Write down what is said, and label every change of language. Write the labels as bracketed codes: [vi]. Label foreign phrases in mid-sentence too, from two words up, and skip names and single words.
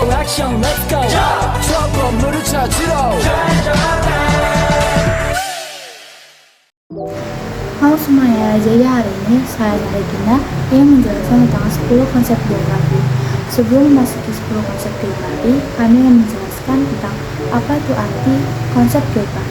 [ko] 액션 [en] let's go [ko] 저 건물을 찾으러 [id] Halo semuanya, jadi hari ini saya Regina yang menjelaskan tentang 10 konsep geografi. Sebelum memasuki 10 konsep geografi, kami akan menjelaskan tentang apa itu arti konsep geografi.